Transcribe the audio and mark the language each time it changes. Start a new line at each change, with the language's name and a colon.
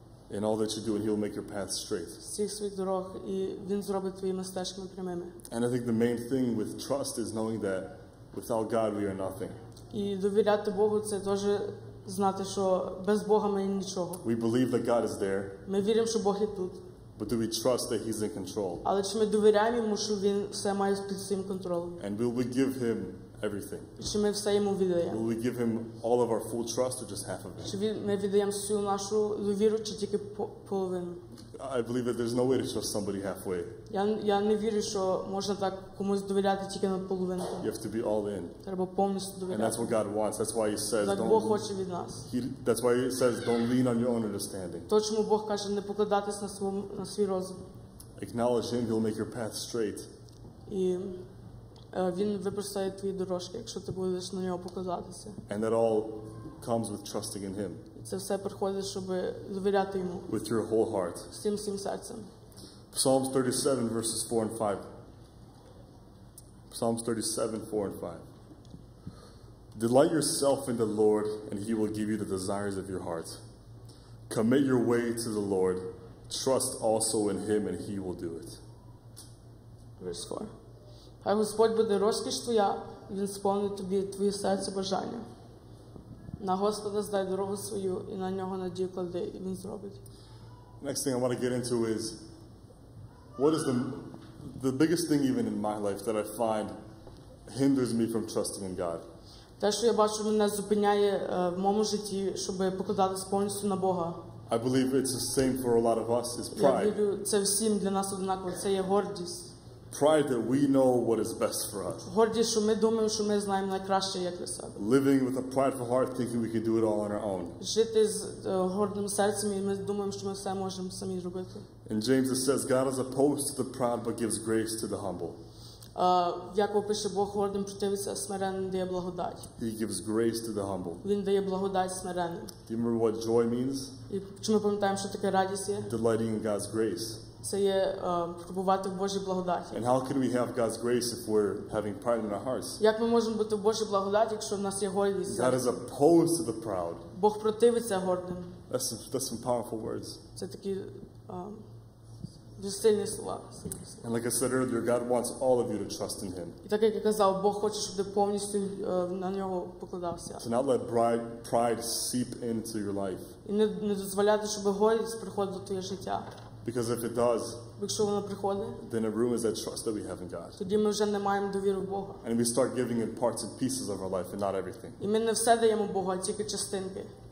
English: in all that you do, and He will make your path straight.
Ukrainian: В всіх своїх дорогах, і він зробить твоїми стежками прямими.
English: And I think the main thing with trust is knowing that Without God, we are nothing.
Ukrainian: І довіряти Богу – це теж знати, що без Бога ми нічого.
English: We believe that God is there,
Ukrainian: Ми віримо, що Бог є тут.
English: but do we trust that He's in control?
Ukrainian: Але чи ми довіряємо Йому, що Він все має під своїм контролем?
English: And will we give Him everything?
Ukrainian: І чи ми все Йому віддаємо?
English: Will we give Him all of our full trust or just half of it?
Ukrainian: Чи ми віддаємо всю нашу довіру, чи тільки половину?
English: I believe that there's no way to trust somebody halfway.
Ukrainian: Я не вірю, що можна так комусь довіряти тільки на половинку.
English: You have to be all in.
Ukrainian: Треба повністю
English: And
Ukrainian: довіряти.
English: that's what God wants. That's why He says,
Ukrainian: Так Бог хоче від нас.
English: That's why He says, don't lean on your own understanding.
Ukrainian: То, чому Бог каже, не покладатись на свій розум.
English: Acknowledge Him, He'll make your path straight.
Ukrainian: І Він випростає твої дорожки, якщо ти будеш на нього покладатися.
English: And that all comes with trusting in Him,
Ukrainian: І це все приходить, щоб довіряти Йому
English: with your whole heart.
Ukrainian: всім серцем.
English: Psalms 37, verses 4 and 5. Psalms 37, 4 and 5. Delight yourself in the Lord, and He will give you the desires of your heart. Commit your way to the Lord. Trust also in Him, and He will do it. Verse 4.
Ukrainian: Хай Господь буде розкіш твоя, і Він сповнить тобі твоє серце бажання. На Господа здай дорогу свою, і на нього надію клади, і Він зробить.
English: Next thing I want to get into is, what is the biggest thing even in my life that I find hinders me from trusting in God?
Ukrainian: Те, що я бачу, мене зупиняє в моєму житті, щоб покладатись повністю на Бога.
English: I believe it's the same for a lot of us, is
Ukrainian: Я
English: pride.
Ukrainian: вірю, це всім для нас однаково, це є гордість.
English: Pride that we know what is best for us.
Ukrainian: Гордість, що ми думаємо, що ми знаємо найкраще, як для себе.
English: Living with a prideful heart, thinking we can do it all on our own.
Ukrainian: Жити з гордим серцем, і ми думаємо, що ми все можемо самі робити.
English: In James it says, God is opposed to the proud but gives grace to the humble.
Ukrainian: Яков пише, Бог гордим противиться, а смиренним дає благодать.
English: He gives grace to the humble.
Ukrainian: Він дає благодать смиренним.
English: Do you remember what joy means?
Ukrainian: І чи ми пам'ятаємо, що таке радість є?
English: Delighting in God's grace.
Ukrainian: Це є перебувати в Божій благодаті.
English: And how can we have God's grace if we're having pride in our hearts?
Ukrainian: Як ми можемо бути в Божій благодаті, якщо в нас є гордість?
English: God is opposed to the proud.
Ukrainian: Бог противиться гордим.
English: That's some powerful words.
Ukrainian: Це такі дуже сильні слова.
English: And like I said earlier, God wants all of you to trust in Him.
Ukrainian: І так, як я казав, Бог хоче, щоб ти повністю на нього покладався.
English: To not let pride seep into your life.
Ukrainian: І не дозволяти, щоб гордість приходила в твоє життя.
English: Because if it does,
Ukrainian: Якщо вона приходить,
English: then it ruins that trust that we have in God.
Ukrainian: тоді ми вже не маємо довіри в Бога.
English: And we start giving Him parts and pieces of our life and not everything.
Ukrainian: І ми не все даємо Богу, а тільки частинки.